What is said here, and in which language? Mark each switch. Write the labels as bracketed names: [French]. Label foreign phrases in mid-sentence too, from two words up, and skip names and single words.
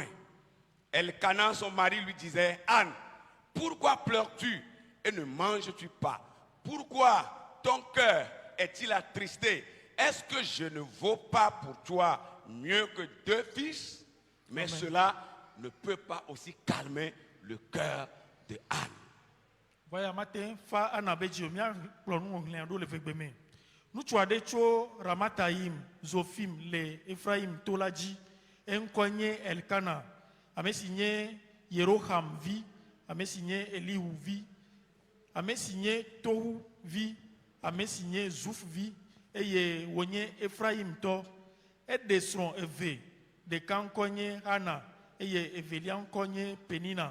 [French] Elkana, son mari, lui disait: Anne, pourquoi pleures-tu et ne manges-tu pas? Pourquoi ton cœur est-il attristé? Est-ce que je ne vaux pas pour toi mieux que deux fils? Mais Amen. Cela ne peut pas aussi calmer le cœur de Anne. [Ewe] vaya mate fa Ana be dzi o míakplɔ nu ŋɔŋlẽa ɖo le vegbe me ŋutsu aɖe tso Ramatayim Zofim le Efraim to la dzi eŋkɔe nye Elkana ame si nye Yeroham vi ame si nye Elihu vi ame si nye Tohu vi ame si nye Zuf vi eye wònye Efraim tɔ eɖe srɔ̃ eve ɖeka ŋkɔ nye Hana eye evelia ŋkɔ nye Penina.